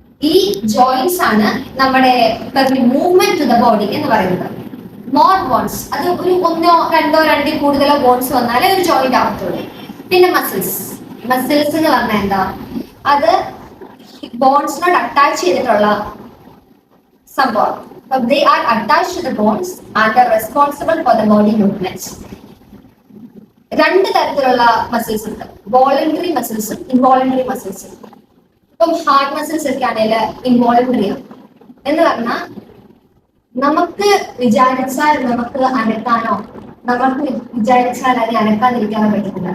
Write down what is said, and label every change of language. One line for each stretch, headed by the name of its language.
Malayalam: ഈ ജോയിന്റ്സ് ആണ് നമ്മുടെ
English: movement to the body
Malayalam: എന്ന് പറയുന്നത്.
English: more bones,
Malayalam: അത് ഒരു 1-2 കൂടുതലോ ബോൺസ് വന്നാലേ ഒരു ജോയിന്റ് ആവത്തുള്ളൂ. പിന്നെ മസിൽസ് എന്ന് പറഞ്ഞാൽ എന്താ? അത് ബോൺസിനോട് അറ്റാച്ച് ചെയ്തിട്ടുള്ള സംഭവം.
English: They are attached to the bones and are responsible for the body movements.
Malayalam: 2 തരത്തിലുള്ള മസിൽസ് ഉണ്ട്, വോളണ്ടറി മസിൽസും ഇൻവോളണ്ടറി മസിൽസും. ഇപ്പം ഹാർട്ട് മസിൽസ് ഒക്കെ ആണെങ്കിൽ ഇൻവോളണ്ടറി ആണ്. എന്ന് പറഞ്ഞാൽ നമുക്ക് വിചാരിച്ചാൽ നമുക്ക് അനക്കാനോ നമുക്ക് വിചാരിച്ചാൽ അതിനെ അനക്കാതിരിക്കാനോ പറ്റത്തില്ല.